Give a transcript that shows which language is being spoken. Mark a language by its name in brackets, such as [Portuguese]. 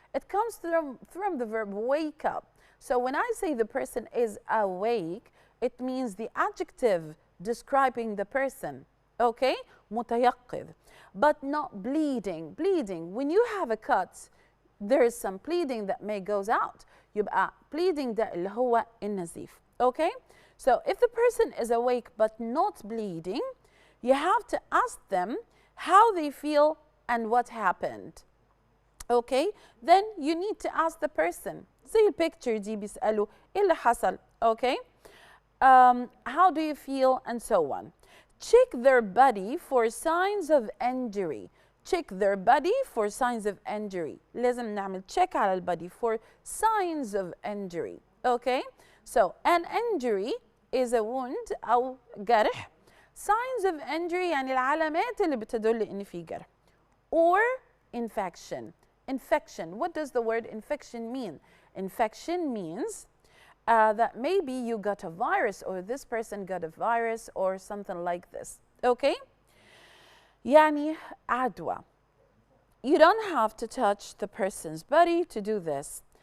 [English] It comes from the verb wake up. So when I say the person is awake, it means the adjective describing the person. Okay? متيقظ. But not bleeding. Bleeding. When you have a cut, there is some bleeding that may goes out. [Arabic] يبقى bleeding ده اللي هو النزيف. [English] Okay? So if the person is awake but not bleeding, you have to ask them how they feel and what happened. Okay? Then you need to ask the person. [Arabic] زي البيكتشر دي بيسألوا إيه اللي حصل. [English] Okay? How do you feel and so on. Check their body for signs of injury. Check their body for signs of injury. [Arabic] لازم نعمل [English] check على البody for signs of injury. Okay? So an injury is a wound [Arabic] أو جرح. [English] Signs of injury [Arabic] يعني العلامات اللي بتدل إن في جرح. [English] Or infection. Infection. What does the word infection mean? Infection means that maybe you got a virus or this person got a virus or something like this. [Arabic] Okay? يعني عدوى. [English] You don't have to touch the person's body to do this.